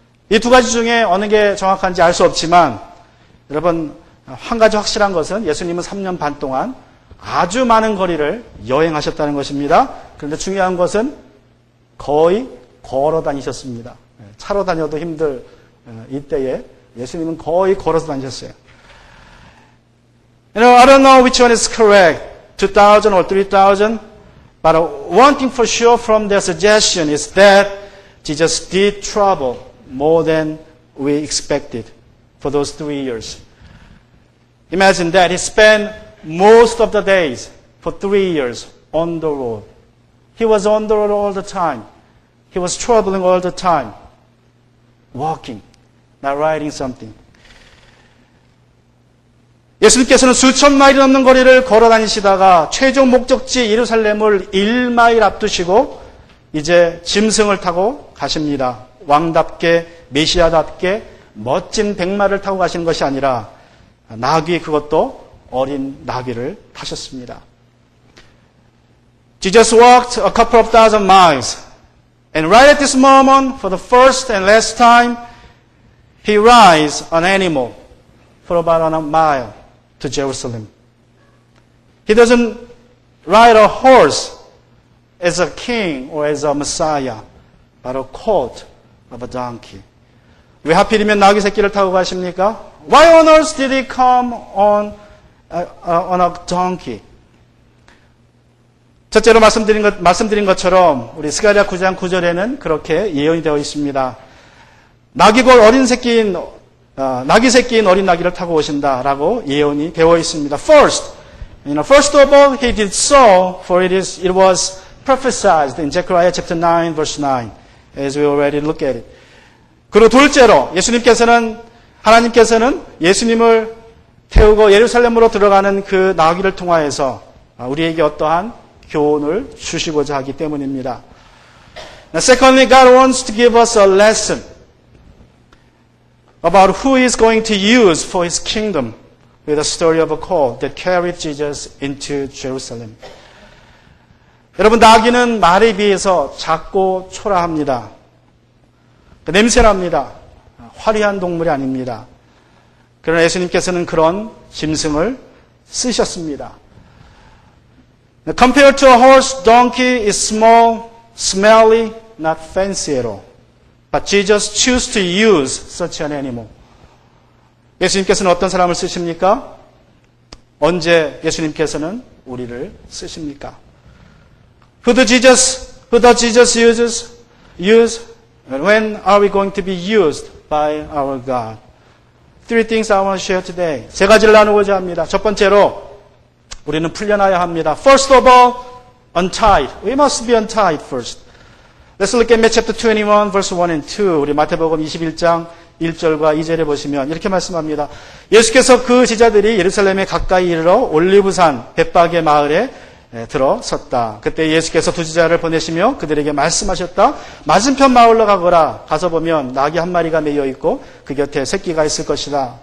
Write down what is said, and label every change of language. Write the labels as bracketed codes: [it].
[ko] 이 두 가지 중에 어느 게 정확한지 알 수 없지만, 여러분, 한 가지 확실한 것은 예수님은 3년 반 동안 아주 많은 거리를 여행하셨다는 것입니다. 그런데 중요한 것은 거의 걸어 다니셨습니다. 차로 다녀도 힘들 이때에 예수님은 거의 걸어서 다니셨어요. [en] I don't know which one is correct, 2,000 or 3,000, but one thing for sure from their suggestion is that Jesus did travel more than we expected for those 3 years. Imagine that he spent most of the days for 3 years on the road. He was on the road all the time. He was traveling all the time. Walking, not riding something. [ko] 예수님께서는 수천 마일이 넘는 거리를 걸어 다니시다가 최종 목적지 예루살렘을 1마일 앞두시고 이제 짐승을 타고 가십니다. 왕답게, 메시아답게 멋진 백마를 타고 가시는 것이 아니라 나귀, 그것도 어린 나귀를 타셨습니다. [en] Jesus walked a couple of thousand miles. And right at this moment, for the first and last time, he rides an animal for about a mile to Jerusalem. He doesn't ride a horse as a king or as a messiah, but a colt of a donkey. [ko] 왜 하필이면 나귀 새끼를 타고 가십니까? [en] Why on earth did he come on a donkey? [ko] 첫째로 말씀드린 것처럼 우리 스가랴 9장 9절에는 그렇게 예언이 되어 있습니다. 나귀골 어린 새끼인 나귀 새끼인 어린 나귀를 타고 오신다라고 예언이 되어 있습니다. [en] First of all, he did so, for it was prophesied in Zechariah chapter 9, verse 9, as we already look at it. [ko] 그리고 둘째로 하나님께서는 예수님을 태우고 예루살렘으로 들어가는 그 나귀를 통하여서 우리에게 어떠한 교훈을 주시고자 하기 때문입니다. [en] Now, secondly, God wants to give us a lesson about who He is going to use for His kingdom with the story of a colt that carried Jesus into Jerusalem. [ko] 여러분, 나귀는 말에 비해서 작고 초라합니다. 냄새납니다. 화려한 동물이 아닙니다. 그러나 예수님께서는 그런 짐승을 쓰셨습니다. [en] Compared to a horse, donkey is small, smelly, not fancy at all. But Jesus chose to use such an animal. [ko] 예수님께서는 어떤 사람을 쓰십니까? 언제 예수님께서는 우리를 쓰십니까? [en] Who does Jesus use? When are we going to be used by our God? Three things I want to share today. [ko] 세 가지를 나누고자 합니다. 첫 번째로 우리는 풀려나야 합니다. [en] First of all, untied. We must be untied first. Let's look at Matthew chapter 21, verse 1 and 2. [ko] 우리 마태복음 21장 1절과 2절에 보시면 이렇게 말씀합니다. 예수께서 그 제자들이 예루살렘에 가까이 이르러 올리브산 벳박의 마을에 들어섰다. 그때 예수께서 두 제자를 보내시며 그들에게 말씀하셨다. 맞은편 마을로 가거라. 가서 보면 나귀 한 마리가 매여 있고 그 곁에 새끼가 있을 것이다.